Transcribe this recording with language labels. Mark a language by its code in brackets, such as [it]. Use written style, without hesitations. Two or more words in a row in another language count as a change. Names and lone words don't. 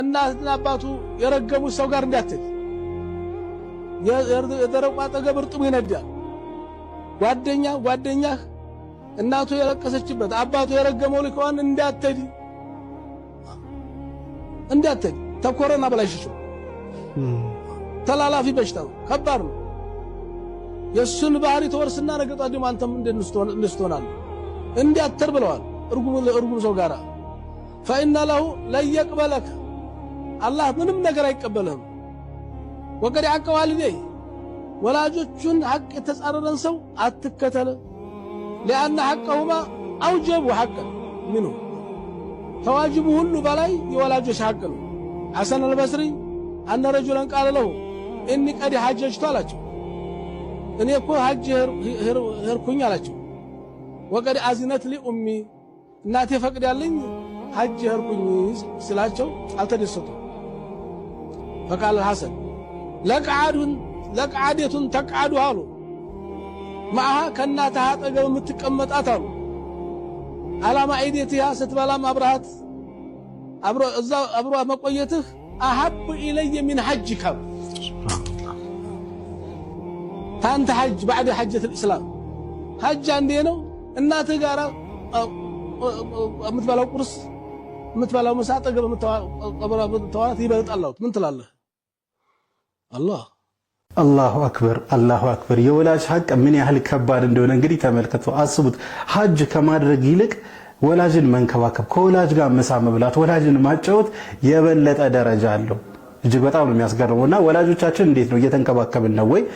[am] እናትና አባቱ የረገሙት ሰው ጋር እንዳትሄድ። የደረቁ አጠገብ እርጥቡ ይነዳል። ጓደኛህ እናቱ የለቀሰችበት አባቱ የረገመው ልከዋን እንዳትሄድ ተኮረና በላሽሽ ተላላፊ በሽታ ነው፣ ከባድ ነው። የሱን ባህሪ ተወርስና ነገ ጧት ደግሞ አንተም እንደስተሆናል እንዲያተር ብለዋል እርጉም ሰው ጋር [ar] فإن له لا يقبلك الله [am] ምንም ነገር አይቀበልህም። [ar] وقد حق والديه [am] ወላጆቹን ሐቅ የተጻረረን ሰው አትከተል [ar] لأن حقهما أوجب حقا منه فواجب [am] ሁሉ በላይ የወላጆች ሐቅ ነው። ሐሰን አልበስሪ [ar] أن رجلا قال له إني قد حججت [am] አላቸው። እኔ እኮ ሐጅ ሄርኩኝ አላቸው። [ar] وقد أذنت لي أمي [am] እናቴ ፈቅዳለኝ ሐጅ ሄርኩኝ ስላቸው አልተደሰቱ። [ar] فقال الحسن لقعدة تقعد [am] አሉ معها ከእናትህ አጠገብ የምትቀመጣት አሉ አላማ አይዲቲያ ስትበላም አብረሃት አብሮ መቆየትህ [ar] أحب إلي من حجك أنت حج بعد حجة الإسلام حج عندي [am] ነው እናትህ ጋር የምትበላው ቁርስ የምትበላው ምሳ አጠገብ የምትተዋት ይበልጣል። ምን ትላለህ? [ar] الله أكبر። [am] የወላጅ ሐቅ ምን ያህል ከባድ እንደሆነ እንግዲህ ተመልከቱ። አስቡት፣ ሐጅ ከማድረግ ይልቅ ወላጅን መንከባከብ፣ ከወላጅ ጋር ምሳ መብላት፣ ወላጅን ማጫወት የበለጠ ደረጃ አለው። እጅግ በጣም ነው የሚያስገርመውና ወላጆቻችን እንዴት ነው እየተንከባከብን ነው ወይ?